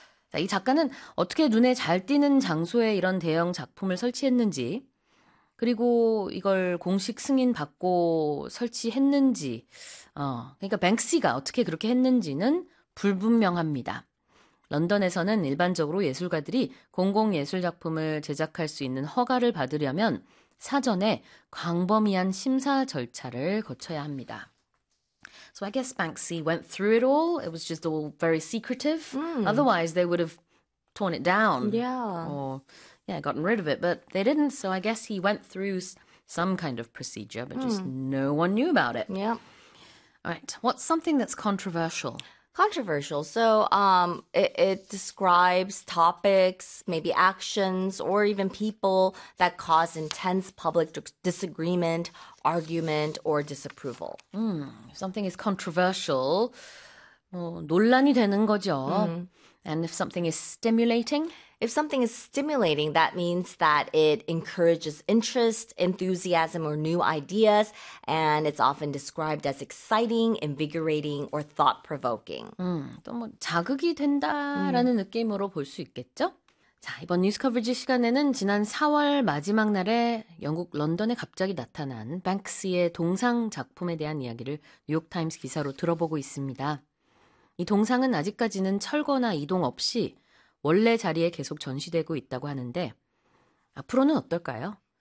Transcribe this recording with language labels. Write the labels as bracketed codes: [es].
[ko] 자, 이 작가는 어떻게 눈에 잘 띄는 장소에 이런 대형 작품을 설치했는지, 그리고 이걸 공식 승인 받고 설치했는지, 그러니까 뱅크시가 어떻게 그렇게 했는지는 불분명합니다. 런던에서는 일반적으로 예술가들이 공공예술 작품을 제작할 수 있는 허가를 받으려면 사전에 광범위한 심사 절차를 거쳐야 합니다. [en] So I guess Banksy went through it all. It was just all very secretive. Otherwise, they would have torn it down or, yeah, gotten rid of it. But they didn't, so I guess he went through some kind of procedure, but just no one knew about it. All right, what's something that's controversial? Controversial. So, it describes topics, maybe actions, or even people that cause intense public disagreement, argument, or disapproval. Something is controversial. [ko] 논란이 되는 거죠. [en] And if something is stimulating? If something is stimulating, that means that it encourages interest, enthusiasm, or new ideas, and it's often described as exciting, invigorating, or thought-provoking. [ko] 또 뭐 자극이 된다라는 느낌으로 볼수 있겠죠? 자, 이번 뉴스 커버리지 시간에는 지난 4월 마지막 날에 영국 런던에 갑자기 나타난 뱅크시의 동상 작품에 대한 이야기를 뉴욕타임스 기사로 들어보고 있습니다. 이 동상은 아직까지는 철거나 이동 없이 원래 자리에 계속 전시되고 있다고 하는데 앞으로는 어떨까요?